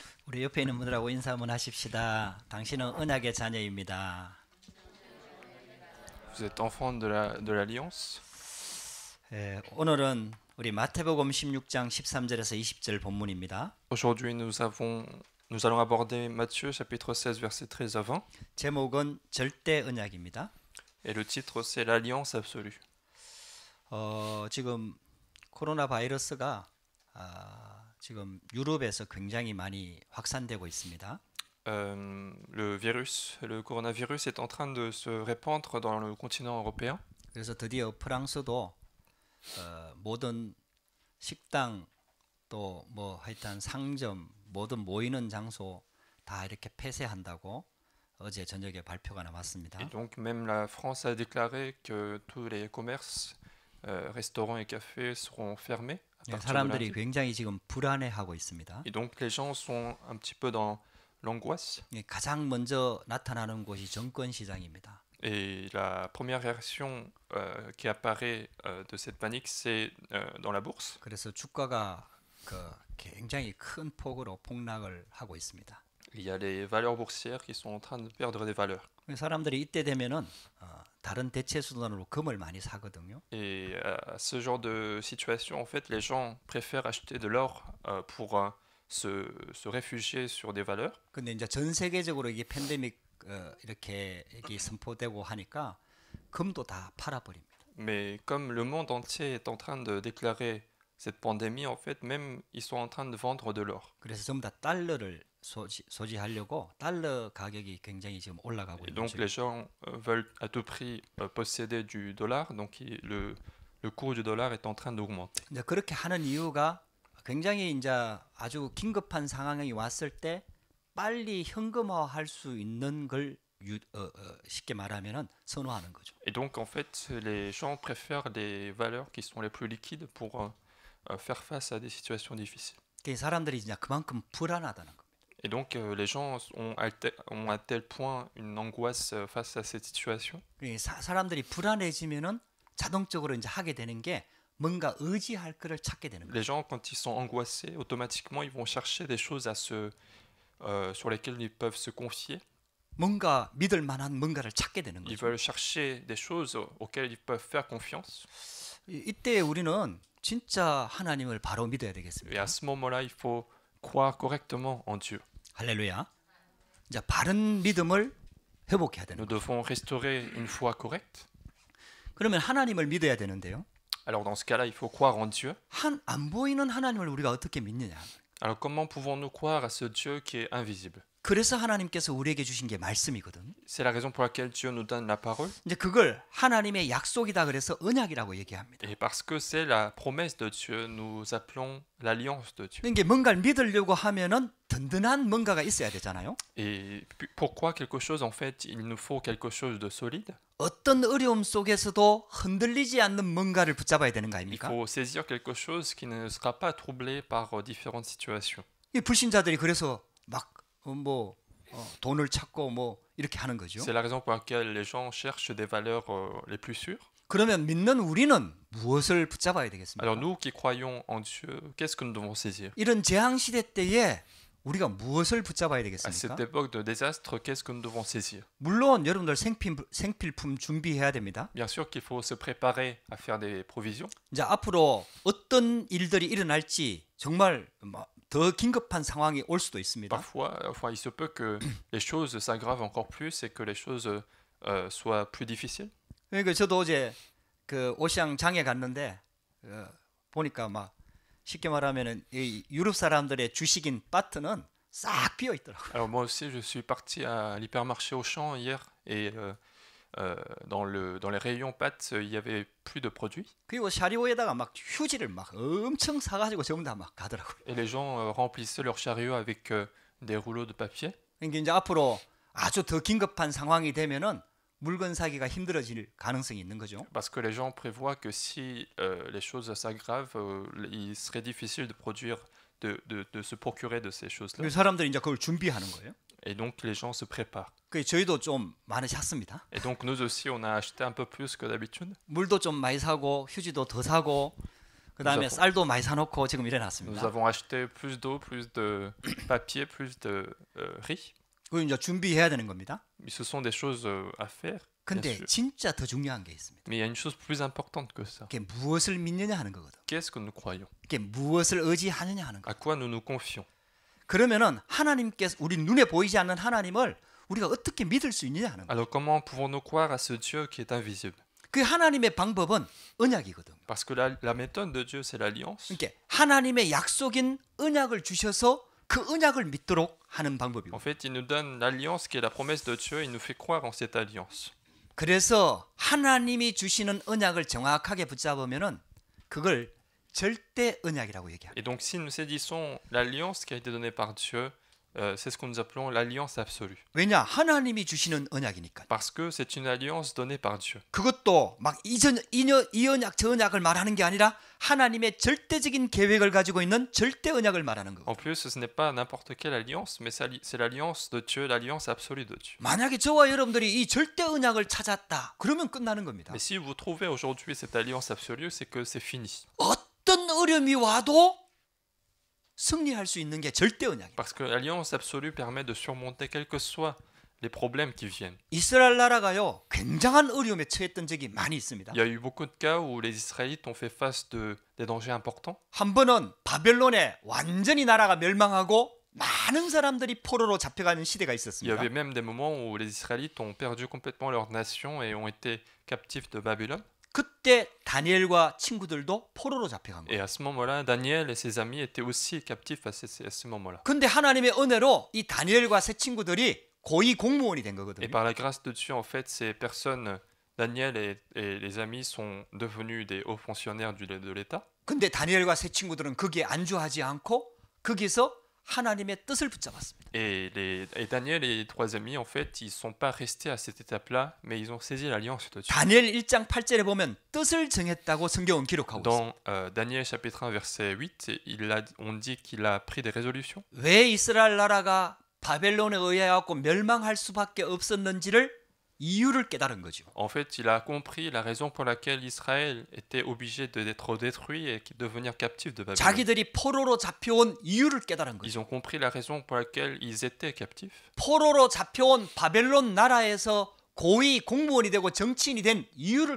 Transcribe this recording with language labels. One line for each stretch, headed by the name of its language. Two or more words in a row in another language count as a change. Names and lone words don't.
Korean: 우리 옆에 있는 분들하고 인사 한번 하십시다. 당신은 언약의 자녀입니다.
French: Vous êtes enfant de l'Alliance.
Korean: 오늘은 우리 마태복음 16장 13절에서 20절 본문입니다.
French: Aujourd'hui, nous allons aborder Matthieu chapitre 16 verset 13 à 20.
Korean: 제목은 절대 언약입니다.
French: Et le titre c'est l'Alliance absolue.
Korean: 지금 코로나 바이러스가 지금 유럽에서 굉장히 많이 확산되고 있습니다.
French: Le coronavirus est en train de se répandre dans le continent européen.
Korean: 그래서 드디어 프랑스도 모든 식당 또 뭐 하여튼 상점 모든 모이는 장소 다 이렇게 폐쇄한다고 어제 저녁에 발표가 나왔습니다.
French: Et donc même la France a déclaré que tous les commerces, restaurants et cafés seront fermés à partir de
Korean: 사람들이
French: lundi.
Korean: 굉장히 지금 불안해하고 있습니다.
French: Et donc les gens sont un petit peu dans l'angoisse.
Korean: 가장 먼저 나타나는 곳이 정권 시장입니다.
French: Et la première réaction qui apparaît de cette panique, c'est dans la bourse.
Korean: 그래서 주가가 굉장히 큰 폭으로 폭락을 하고 있습니다.
French: Il y a les valeurs boursières qui sont en train de perdre des valeurs.
Korean: 사람들이 이때 되면은 다른 대체 수단으로 금을 많이 사거든요.
French: Et à ce genre de situation, en fait, les gens préfèrent acheter de l'or pour se réfugier sur des valeurs.
Korean: 근데 이제 전 세계적으로 이게 팬데믹 이렇게 선포되고 하니까 금도 다 팔아버립니다.
French: Mais comme le monde entier est en train de déclarer cette pandémie, en fait, même ils sont en train de vendre de l'or.
Korean: 그래서 전부 다 달러를 소지하려고 달러 가격이 굉장히 지금 올라가고
French: Et
Korean: 있는
French: donc
Korean: 중입니다.
French: les gens veulent à tout prix posséder du dollar, donc le cours du dollar est en train d'augmenter.
Korean: 이제 그렇게 하는 이유가 굉장히 이제 아주 긴급한 상황이 왔을 때 빨리 현금화할 수 있는 걸 쉽게 말하면은 선호하는 거죠.
French: Et donc en fait, les gens préfèrent les valeurs qui sont les plus liquides pour faire face à des situations difficiles.
Korean: 사람들이 이제 그만큼 불안하다는 겁니다.
French: Et donc les gens ont à tel point une angoisse face à cette situation.
Korean: 사람들이 불안해지면은 자동적으로 이제 하게 되는 게 뭔가 의지할 거를 찾게 되는 거예요.
French: Les gens, quand ils sont angoissés, automatiquement, ils vont chercher des choses sur lesquelles ils peuvent se confier.
Korean: 뭔가 믿을 만한 뭔가를 찾게 되는
French: Ils
Korean: 거죠.
French: veulent chercher des choses auxquelles ils peuvent faire confiance.
Korean: 이때 우리는 진짜 하나님을 바로 믿어야
French: Et
Korean: 되겠습니다.
French: à ce moment-là, il faut croire correctement en Dieu.
Korean: 할렐루야. 이제 바른 믿음을 회복해야 되는
French: Nous
Korean: 거예요.
French: devons restaurer une foi correcte.
Korean: 그러면 하나님을 믿어야 되는데요.
French: Alors dans ce cas-là, il faut croire en Dieu.
Korean: 안 보이는 하나님을 우리가 어떻게 믿느냐.
French: Alors comment pouvons-nous croire à ce Dieu qui est invisible?
Korean: 그래서 하나님께서 우리에게 주신 게 말씀이거든.
French: C'est la raison pour laquelle Dieu nous donne la parole.
Korean: 이제 그걸 하나님의 약속이다 그래서 언약이라고 얘기합니다.
French: Et parce que c'est la promesse de Dieu, nous appelons l'alliance de Dieu.
Korean: 이게 뭔가를 믿으려고 하면은 든든한 뭔가가 있어야 되잖아요.
French: Et pourquoi quelque chose? En fait, il nous faut quelque chose de solide.
Korean: 어떤 어려움 속에서도 흔들리지 않는 뭔가를 붙잡아야 되는 거
French: Il
Korean: 아닙니까?
French: faut saisir quelque chose qui ne sera pas troublé par différentes situations.
Korean: 이 불신자들이 그래서 막 돈을 찾고 뭐 이렇게 하는 거죠.
French: C'est la raison pour laquelle les gens cherchent des valeurs les plus sûres.
Korean: 그러면 믿는 우리는 무엇을 붙잡아야 되겠습니까?
French: Alors nous qui croyons en Dieu, qu'est-ce que nous devons saisir?
Korean: 이런 재앙 시대 때에 우리가 무엇을 붙잡아야
French: À
Korean: 되겠습니까?
French: cette époque de désastre, qu'est-ce que nous devons saisir?
Korean: 물론 여러분들 생필품 준비해야 됩니다.
French: Bien sûr qu'il faut se préparer à faire des provisions.
Korean: 이제 앞으로 어떤 일들이 일어날지 정말 더 긴급한 상황이 올 수도 있습니다.
French: Parfois, il se peut que les choses s'aggravent encore plus et que les choses soient plus difficiles.
Korean: 그러니까 저도 어제 그 오시앙장에 갔는데 보니까 막 쉽게 말하면은 이 유럽 사람들의 주식인 바트는 싹 비어 있더라고요.
French: Alors moi aussi, je suis parti à l'hypermarché Auchan hier et dans les rayons pâtes, il y avait plus de produits.
Korean: 그리고 샤리오에다가 막 휴지를 막 엄청 사가지고 전부 다 막 가더라고요.
French: Et les gens remplissaient leur chariot avec des rouleaux de papier.
Korean: 그러니까 이제 앞으로 아주 더 긴급한 상황이 되면은 물건 사기가 힘들어질 가능성이 있는 거죠.
French: Parce que les gens prévoient que si les choses s'aggravent, il serait difficile de produire, de se procurer de ces choses-là.
Korean: 그 사람들이 이제 그걸 준비하는 거예요.
French: Et donc les gens se préparent.
Korean: 그 저희도 좀 많이 샀습니다.
French: Et donc nous aussi, on a acheté un peu plus que d'habitude.
Korean: 물도 좀 많이 사고 휴지도 더 사고 그다음에
French: avons,
Korean: 쌀도 많이 사놓고 지금
French: nous
Korean: 일어났습니다.
French: avons acheté plus d'eau, plus de papier, plus de riz.
Korean: 그걸 이제 준비해야 되는 겁니다.
French: Mais ce sont des choses à faire, bien
Korean: 근데
French: sûr.
Korean: 진짜 더 중요한 게 있습니다.
French: Mais il y a une chose plus importante que ça.
Korean: 그게 무엇을 믿느냐 하는 거거든.
French: Qu'est-ce que nous croyons?
Korean: 그게 무엇을 의지하느냐 하는 거.
French: À quoi nous nous confions?
Korean: 그러면은 하나님께서 우리 눈에 보이지 않는 하나님을 우리가 어떻게 믿을 수 있느냐 하는 거.
French: Alors comment pouvons-nous croire à ce Dieu qui est invisible?
Korean: 그 하나님의 방법은 언약이거든.
French: Parce que la méthode de Dieu, c'est l'alliance.
Korean: 그러니까 하나님의 약속인 언약을 주셔서 그 언약을 믿도록 하는
French: En
Korean: 방법이고.
French: fait, il nous donne l'alliance qui est la promesse de Dieu, il nous fait croire en cette alliance.
Korean: 그래서 하나님이 주시는 언약을 정확하게 붙잡으면은 그걸 절대 언약이라고 얘기합니다.
French: Et donc si nous saisissons l'alliance qui a été donnée par Dieu, c'est ce que nous appelons l'alliance absolue.
Korean: 왜냐? 하나님이 주시는 언약이니까.
French: Parce que c'est une alliance donnée par Dieu.
Korean: 그것도 막 이 언약 저 언약을 말하는 게 아니라 하나님의 절대적인 계획을 가지고 있는 절대 언약을 말하는 거고.
French: En plus, ce n'est pas n'importe quelle alliance, mais c'est l'alliance de Dieu, l'alliance absolue de Dieu.
Korean: 만약에 저와 여러분들이 이 절대 언약을 찾았다. 그러면 끝나는 겁니다.
French: Mais si vous trouvez aujourd'hui cette alliance absolue, c'est que c'est fini.
Korean: 어떤 어려움이 와도 승리할 수 있는 게 절대 언약이에요.
French: Parce que l'alliance absolue permet de surmonter quels que soient les problèmes qui viennent.
Korean: 이스라엘 나라가요 굉장한 어려움에 처했던 적이 많이 있습니다.
French: Il y a eu beaucoup de cas où les Israélites ont fait face des dangers importants.
Korean: 한 번은 바벨론에 완전히 나라가 멸망하고 많은 사람들이 포로로 잡혀가는 시대가
French: Il y
Korean: 있었습니다.
French: avait même des moments où les Israélites ont perdu complètement leur nation et ont été captifs de Babylone.
Korean: 그때 다니엘과 친구들도 포로로 잡혀간
French: Et
Korean: 거예요.
French: à ce moment-là, Daniel et ses amis étaient aussi captifs à ce moment-là.
Korean: 근데 하나님의 은혜로 이 다니엘과 새 친구들이 고위 공무원이 된
French: Et
Korean: 거거든요.
French: par la grâce de Dieu, en fait, ces personnes, Daniel et les amis, sont devenus des hauts fonctionnaires de l'État.
Korean: 근데 다니엘과 새 친구들은 거기에 안주하지 않고 거기서 하나님의 뜻을 붙잡았습니다.
French: Et Daniel et les trois amis, en fait, ils ne sont pas restés à cette étape-là, mais ils ont saisi l'alliance de Dieu.
Korean: 다니엘 1장 8절에 보면 뜻을 정했다고 성경은 기록하고 있습니다.
French: Dans Daniel chapitre 1, verset 8, on dit qu'il a pris des résolutions.
Korean: 왜 이스라엘 나라가 바벨론에 의해 갖고 멸망할 수밖에 없었는지를 이유를 깨달은 거죠.
French: En fait, il a compris la raison pour laquelle Israël était obligé d'être détruit et de devenir captif de Babylone.
Korean: 자기들이 포로로 잡혀온 이유를 깨달은 거죠.
French: Ils ont compris la raison pour laquelle ils étaient captifs.
Korean: 포로로 잡혀온 바벨론 나라에서 고위 공무원이 되고 정치인이 된 이유를